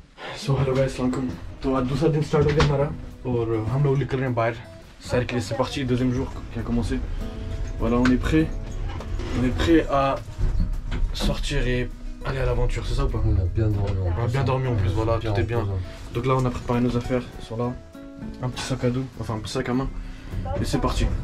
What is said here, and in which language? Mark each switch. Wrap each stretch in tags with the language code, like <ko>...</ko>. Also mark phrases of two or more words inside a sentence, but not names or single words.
<hi>सो</hi> <en>hello guys,</en> <ar>السلام عليكم.</ar> <hi>तो आज दूसरा दिन स्टार्ट हो गया हमारा और हम लोग निकल रहे हैं बाहर सैर के लिए।</hi> <fr>C'est parti, deuxième jour qui a commencé. Voilà, on est prêt à sortir et aller à l'aventure, c'est ça ou pas? On a bien dormi en plus. On a bien dormi en plus, voilà, tout est bien. Reposant. Donc là on a préparé nos affaires, ils sont là, un petit sac à dos, enfin un petit sac à main, et c'est parti.</fr>